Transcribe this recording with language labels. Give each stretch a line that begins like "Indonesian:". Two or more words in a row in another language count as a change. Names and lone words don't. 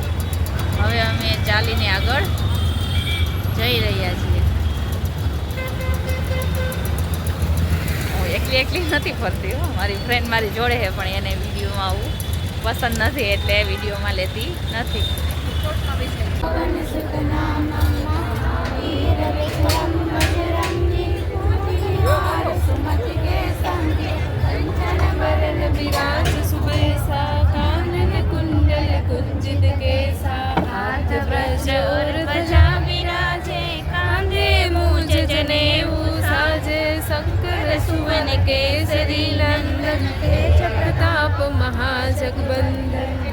Gujarati: હવે અમે ચાલીને આગળ જઈ રહ્યા છીએ. હું એકલી નથી ફરતી હો, મારી ફ્રેન્ડ મારી જોડે છે, પણ એને વિડીયોમાં આવું પસંદ નથી એટલે વિડીયોમાં લેતી નથી.
Awadhi: विराज सुबेसा कानन कुंडल कुंजित केसा हाथ ब्रज और ध्वजा विराजे कांधे मूज जनेऊ साजे शंकर सुवन केसरी नंदन तेज प्रताप महाजगबंदन